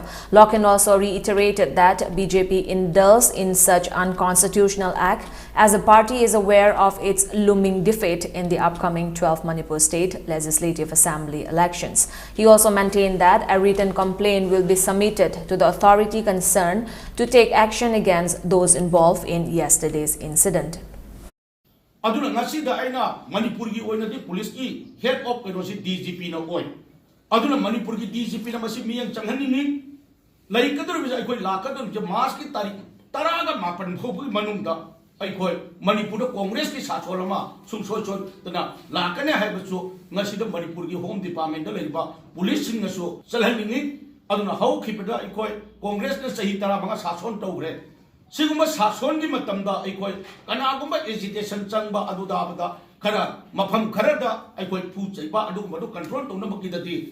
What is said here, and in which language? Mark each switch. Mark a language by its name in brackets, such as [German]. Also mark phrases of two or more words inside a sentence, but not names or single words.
[English] Loken also reiterated that BJP indulges in such unconstitutional act as the party is aware of its looming defeat in the upcoming 12th Manipur State Legislative Assembly elections. He also maintained that a written complaint will be submitted to the authority concerned to take action against those involved in yesterday's incident. [Manipuri] Aduna ngasida aina Manipur gi oina di police ki [English] head of [Manipuri] kenosi DGP na oi. Aduna Manipur gi DGP na masi miyang changhani ni lai kadru bisa ikoi lakadru je mas ki tarik taraga mapan phobu manungda ikoi Manipur Congress ki satholama sumsoi choi tana lakane haibachu ngasida Manipur gi [English] home department [Manipuri] da leiba police sing naso chalhaningi aduna hau khipeda ikoi Congress na sahi tara banga sason tawre siguma sason gi matamda ikoi kanagumba agitation changba aduda bada khara mafam kharada ikoi pu chaiba aduguma do control tawna bakidati